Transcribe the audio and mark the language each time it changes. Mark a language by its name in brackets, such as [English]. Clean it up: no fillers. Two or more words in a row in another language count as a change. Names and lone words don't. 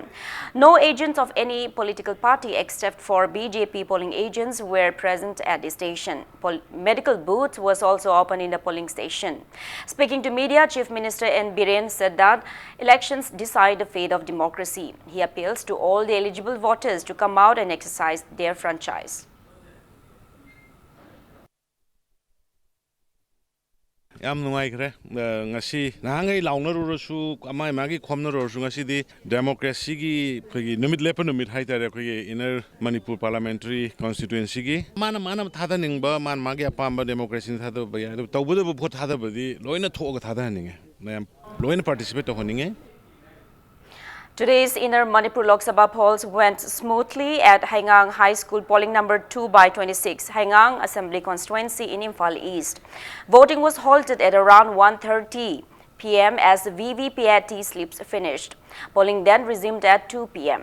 [English] No agents of any political party except for BJP polling agents were present at the station. Medical booth was also open in the polling station. Speaking to media, Chief Minister N. Biren said that elections decide the fate of democracy. He appeals to all the eligible voters to come out and exercise their franchise. [Manipuri] ꯌꯥꯝ ꯅꯨꯡꯉꯥꯏꯈ꯭ꯔꯦ ꯉꯁꯤ ꯅꯍꯥꯟꯒꯩ ꯂꯥꯎꯅꯔꯨꯔꯁꯨ ꯑꯃ ꯑꯃꯒꯤ ꯈꯣꯝꯅꯔꯨꯔꯁꯨ ꯉꯁꯤꯗꯤ ꯗꯦꯃꯣꯀ꯭ꯔꯦꯁꯤꯒꯤ ꯑꯩꯈꯣꯏꯒꯤ ꯅꯨꯃꯤꯠ ꯂꯦꯞꯄ ꯅꯨꯃꯤꯠ ꯍꯥꯏꯇꯥꯔꯦ ꯑꯩꯈꯣꯏꯒꯤ ꯏꯅꯔ ꯃꯅꯤꯄꯨꯔ [English] parliamentary constituency [Manipuri] ꯃꯥꯅ ꯊꯥꯗꯅꯤꯡꯕ ꯃꯥꯒꯤ ꯑꯄꯥꯝꯕ ꯗꯦꯃꯣꯀ꯭ꯔꯦꯁꯤꯅ ꯊꯥꯗꯕ ꯌꯥꯏ ꯑꯗꯨ ꯇꯧꯕꯗꯕꯨ ꯚꯣꯠ ꯊꯥꯗꯕꯗꯤ ꯂꯣꯏꯅ ꯊꯣꯛꯑꯒ ꯊꯥꯗꯍꯟꯅꯤꯡꯉꯦ ꯃꯌꯥꯝ ꯂꯣꯏꯅ ꯄꯥꯔꯇꯤꯁꯤꯄꯦꯠ ꯇꯧꯍꯟꯅꯤꯡꯉꯦ. [English] Today's Inner Manipur Lok Sabha polls went smoothly at Haingang High School polling number 2/26, Haingang Assembly constituency in Imphal East. Voting was halted at around 1:30 p.m. as VVPAT slips finished. Polling then resumed at 2 p.m.